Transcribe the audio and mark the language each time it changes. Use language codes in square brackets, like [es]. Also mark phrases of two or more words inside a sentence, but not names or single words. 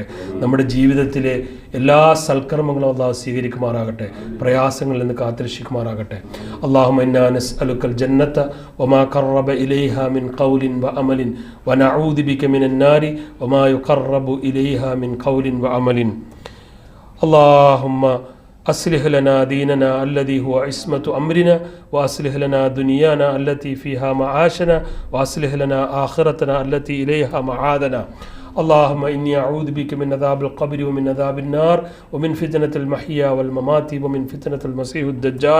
[ml] നമ്മുടെ ജീവിതത്തിലെ എല്ലാ സൽക്കർമ്മങ്ങളും അള്ളാഹു സ്വീകരിക്കുമാറാകട്ടെ. പ്രയാസങ്ങളിൽ നിന്ന് കാത്തിരക്ഷിക്കുമാറാകട്ടെ. [ar] اللهم إنا نسألك الجنة وما قرب إليها من قول وعمل ونعوذ بك من النار وما يقرب إليها من قول وعمل. അല്ലാഹുമ്മ أصلح لنا ديننا الذي هو عصمة أمرنا وأصلح لنا دنيانا التي فيها معاشنا وأصلح لنا آخرتنا التي إليها معادنا. اللهم إني أعوذ بك من عذاب القبر ومن عذاب النار ومن فتنة المحيا والممات ومن فتنة المسيح الدجال.